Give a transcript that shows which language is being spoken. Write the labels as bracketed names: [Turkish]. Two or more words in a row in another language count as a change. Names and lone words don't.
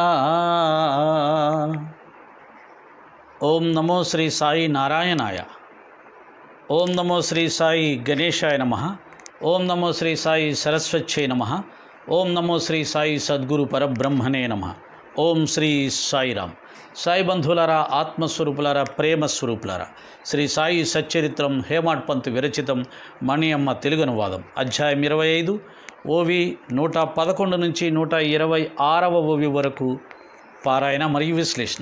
[Sanskrit] ओम नमो श्री साई नारायणाय। ओम नमो श्री साई गणेशाय नमः। ओम नमो श्री साई सरस्वत्यै नमः। ओम नमो श्री साई सद्गुरु परब्रह्मणे नमः। ओम श्री साईराम। [Telugu] సాయి బంధువులారా, ఆత్మస్వరూపులారా, ప్రేమ స్వరూపులారా, శ్రీ సాయి సచ్చరిత్రం హేమాడ్ పంత్ విరచితం మణియమ్మ తెలుగు అనువాదం అధ్యాయం 25 ఓవి 111 నుంచి 126వ ఓవి వరకు పారాయణ మరియు విశ్లేషణ.